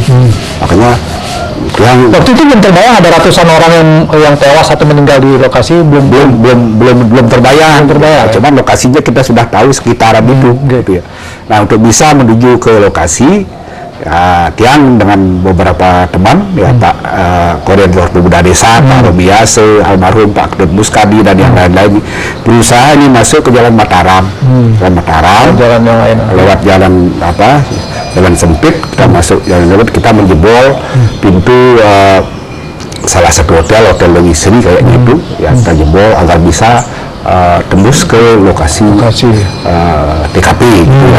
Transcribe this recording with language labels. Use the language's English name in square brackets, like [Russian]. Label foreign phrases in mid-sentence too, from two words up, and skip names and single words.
[Indonesian] Makanya yang Waktu itu belum terbayang ada ratusan orang yang tewas atau meninggal di lokasi, belum terbayang. Cuman lokasinya kita sudah tahu sekitaran itu gitu ya. Nah, untuk bisa menuju ke lokasi, Tiang dengan beberapa teman ya, Pak Koordinator Pemuda Desa, Pak Robiase, almarhum Pak Knut Muskadi dan yang lain-lain berusaha ini masuk ke Jalan Mataram. jalan yang lain. Lewat jalan jalan sempit, kita masuk jalan lewat, kita menjebol pintu salah satu hotel Lewisri kayaknya itu ya, kita jebol agar bisa tembus ke lokasi TKP gitu ya.